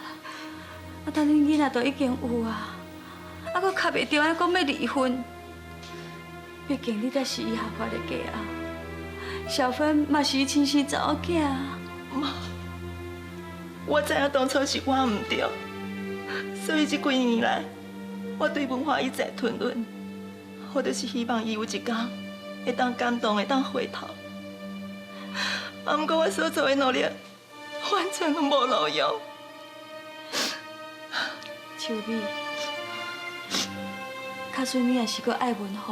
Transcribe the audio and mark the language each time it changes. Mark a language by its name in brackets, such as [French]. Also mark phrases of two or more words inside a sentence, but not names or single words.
[Min Nan Chinese] 啊，但恁囡仔都已经有啊，啊，佮卡袂着爱讲要离婚。毕竟你才是伊合法的家啊，小芬嘛是伊亲生查某囝啊。妈，我知影当初是我唔对，所以这几年来，我对文华一再吞忍，我就是希望伊有一天会当感动，会当回头。啊，不过我所做的努力，完全拢无路用。秋美，卡算你也是个爱文华。